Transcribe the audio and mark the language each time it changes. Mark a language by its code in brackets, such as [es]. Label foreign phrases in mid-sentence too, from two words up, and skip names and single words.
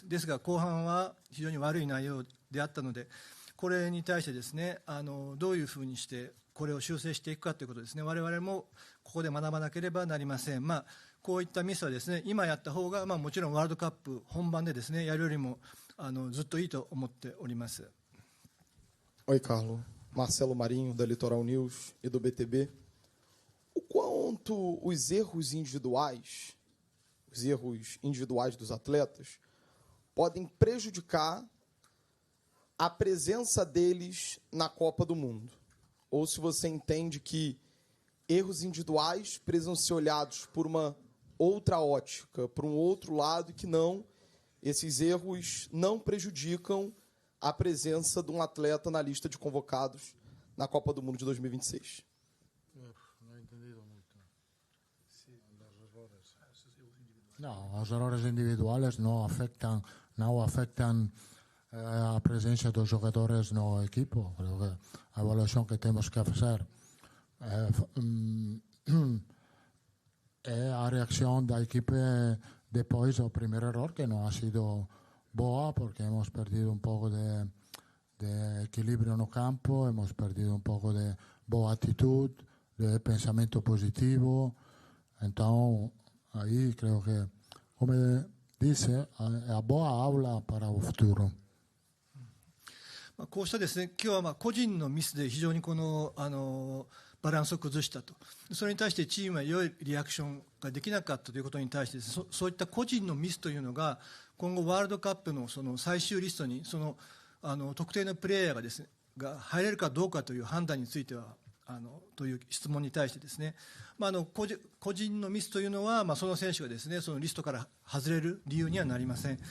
[ja] ですが後半は非常に悪い内容であったので、これに対してですね、どういうふうにしてこれを修正していくかということですね、我々もここで学ばなければなりません。こういったミスはですね、今やった方が、もちろんワールドカップ本番でですね、やるよりもずっといいと思っております。 [pt] Oi, Carlos. Marcelo Marinho, da Litoral News e do BTB. O quanto os erros individuais dos atletas, podem prejudicar a presença deles na Copa do Mundo? Ou se você entende que erros individuais precisam ser olhados por uma outra ótica, por um outro lado, e que esses erros não prejudicam a presença de atleta na lista de convocados na Copa do Mundo de 2026. [es] No he entendido mucho. No, los errores individuales no afectan a presencia de los jugadores no equipo. Creo que la evaluación que tenemos que hacer es la reacción del equipo después del primer error, que no ha sido boa, porque hemos perdido un poco de equilibrio en el campo, hemos perdido un poco de boa actitud, de pensamiento positivo. Entonces, ahí creo que, como dice, es [pt] boa aula [es] para el futuro. [ja] こうしたですね、今日は個人のミスで非常にバランスを崩したと。それに対してチームは良いリアクションができなかったということに対して、そういった個人のミスというのが今後ワールドカップのその最終リストに特定のプレーヤーがですね、入れるかどうかという判断についてはという質問に対してですね、個人のミスというのは、その選手がですね、そのリストから外れる理由にはなりません。